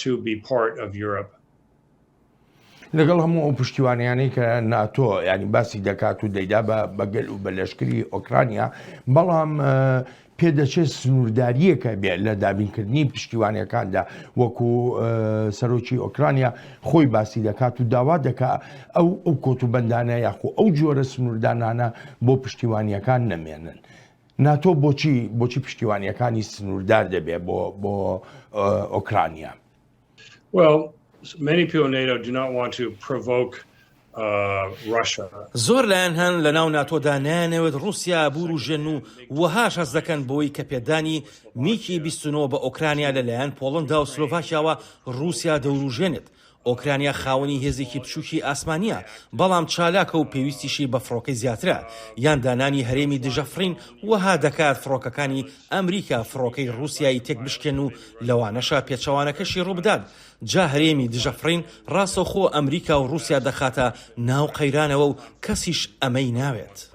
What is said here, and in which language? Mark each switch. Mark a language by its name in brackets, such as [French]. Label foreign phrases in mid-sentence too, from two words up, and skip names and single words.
[Central Kurdish] لەگەڵ هەموو ئەو پشتیوانیانەی کە ناتۆ ینی باسی دەکات و دەیدا بەگەل و بە لەشکری ئۆکرانیا بەڵام پێدەچێت سنوورداریەکە بێت لە دابینکردنی پشتیوانیەکاندا وەکو سەرۆکی ئۆکرانیا خۆی باسی دەکات و داوا دەکات ئەو کۆتوبەندانە یاخۆ ئەو جۆرە سنووردانانە بۆ پشتیوانیەکان نەمێنن. ناتۆ بۆچی پشتیوانیەکانی سنووردار دەبێت بۆ ئۆکرانیا؟ [English] Many people in NATO do not want to provoke Russia. [Central Kurdish] زۆر لایەن هەن لە ناو ناتۆدا نایانەوێت رووسیا بوروژێن و وەهاش هەست دەکەن بۆی کە پێدانی میکی 29 بە ئۆکرانیا لەلایەن پۆڵندا و سلۆڤاکیاوە رووسیا دەوروژێنێت. ئۆکرانیا خاوەنی هێزێکی بچووکی ئاسمانیە بەڵام چالاکە و پێویستیشی بە فڕۆکەی زیاترە یان دانانی هەرێمی دژەفرین وەها دەکات فڕۆکەکانی ئەمریکا فڕۆکەی رووسیایی تێک بشکێن و لەوانەشە پێچەوانەکەشی ڕووبدات جا هەرێمی دژەفرین ڕاستەوخۆ ئەمریکا و رووسیا دەخاتە ناو قەیرانەوە و کەسیش ئەمەی ناوێت.